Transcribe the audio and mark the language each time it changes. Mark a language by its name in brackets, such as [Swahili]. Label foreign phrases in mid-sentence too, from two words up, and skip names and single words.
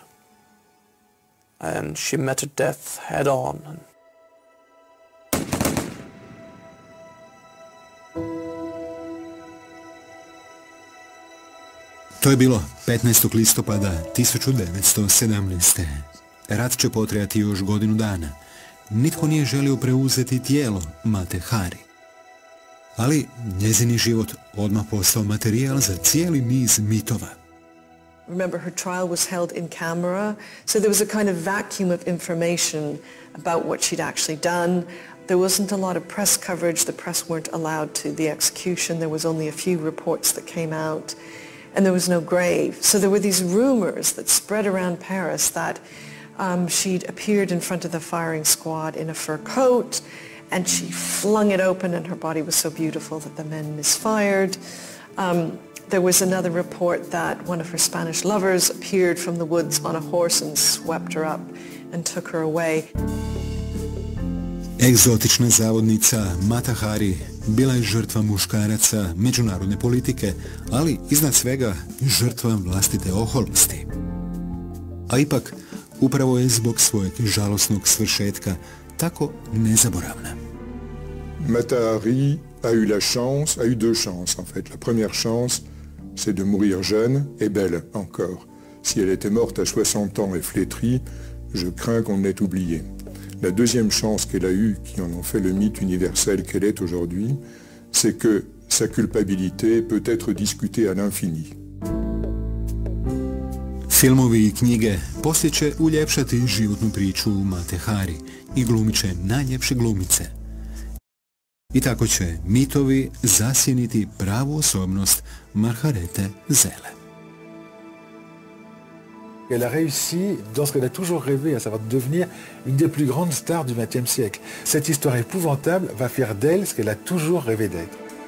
[English] And she met her death head on. [Croatian] To je bilo 15. listopada 1917. Rat će potrajati još godinu dana. Nitko nije želio preuzeti tijelo Matu Hari. Ali njezini život odmah postao materijal za cijeli niz mitova. [English] Remember, her trial was held in camera, so there was a kind of vacuum of information about what she'd actually done. There wasn't a lot of press coverage. The press weren't allowed to the execution. There was only a few reports that came out, and there was no grave. So there were these rumors that spread around Paris that she'd appeared in front of the firing squad in a fur coat, and she flung it open, and her body was so beautiful that the men misfired. There was another report that one of her Spanish lovers appeared from the woods on a horse and swept her up and took her away. [Croatian] Egzotična zavodnica Matu Hari bila je žrtva muškaraca, međunarodne politike, ali iznad svega žrtva vlastite oholosti. A ipak, upravo je zbog svojeg žalosnog svršetka tako nezaboravna. [French] Matu Hari a eu la chance, a eu deux chances en fait. La première chance, c'est de mourir jeune et belle encore. Si elle était morte à 60 ans et flétrie, je crains qu'on l'ait oubliée. La deuxième chance qu'elle a eue, qui en ont fait le mythe universel qu'elle est aujourd'hui, c'est que sa culpabilité peut être discutée à l'infini. [Croatian] Filmovi i knjige poslije će uljepšati životnu priču Mate Hari i glumit će najljepše glumice. I tako će mitovi zasjeniti pravu osobnost Margarethe Zelle. [French] Elle a réussi dans ce qu'elle a toujours rêvé, à savoir devenir une des plus grandes stars du XXe siècle. Cette histoire épouvantable va faire d'elle ce qu'elle a toujours rêvé d'être.